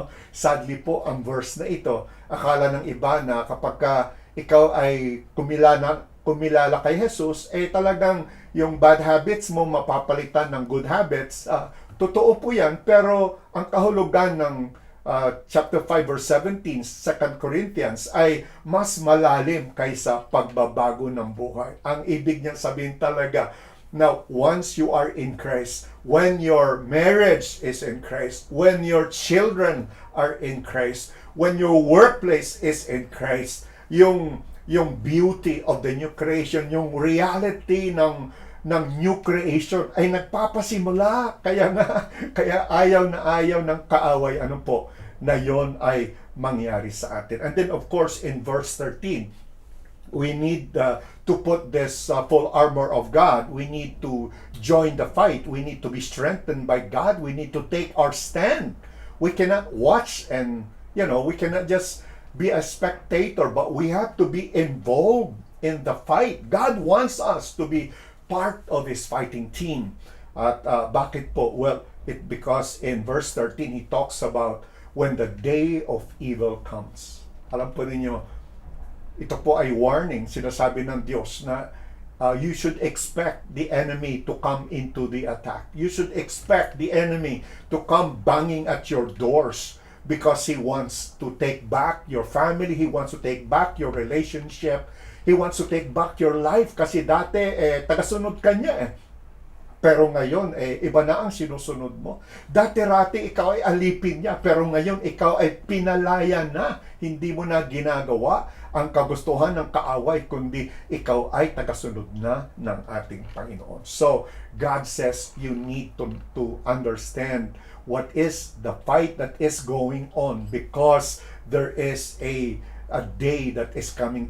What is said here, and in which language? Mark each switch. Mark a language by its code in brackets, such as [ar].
[tl] Sadly po ang verse na ito, akala ng iba na kapag ikaw ay kumilala kay Jesus, talagang yung [en] bad habits [tl] mo mapapalitan ng [en] good habits. [tl] Totoo po yan, pero ang kahulugan ng chapter 5 verse 17, 2 Corinthians, ay mas malalim kaysa pagbabago ng buhay. Ang ibig niyang sabihin talaga, [en] now, once you are in Christ, when your marriage is in Christ, when your children are in Christ, when your workplace is in Christ, yung beauty of the new creation, yung reality ng [tl] ng new creation ay nagpapasimula. Kaya nga, kaya ayaw ng kaaway, na yon ay mangyari sa atin. [en] And then of course, in verse 13, we need to put this full armor of God. We need to join the fight. We need to be strengthened by God. We need to take our stand. We cannot watch and, we cannot just be a spectator, but we have to be involved in the fight. God wants us to be part of His fighting team. [tl] At bakit po? [en] Well, because in verse 13, He talks about when the day of evil comes. [tl] Alam po ninyo, ito po ay warning, sinasabi ng Diyos na [en] you should expect the enemy to come into the attack. You should expect the enemy to come banging at your doors because he wants to take back your family, he wants to take back your relationship, he wants to take back your life [tl] kasi dati tagasunod ka niya Pero ngayon, iba na ang sinusunod mo. Dati-rati ikaw ay alipin niya, pero ngayon ikaw ay pinalaya na. Hindi mo na ginagawa ang kagustuhan ng kaaway, kundi ikaw ay tagasunod na ng ating Panginoon. [en] So, God says you need to understand what is the fight that is going on because there is a day that is coming.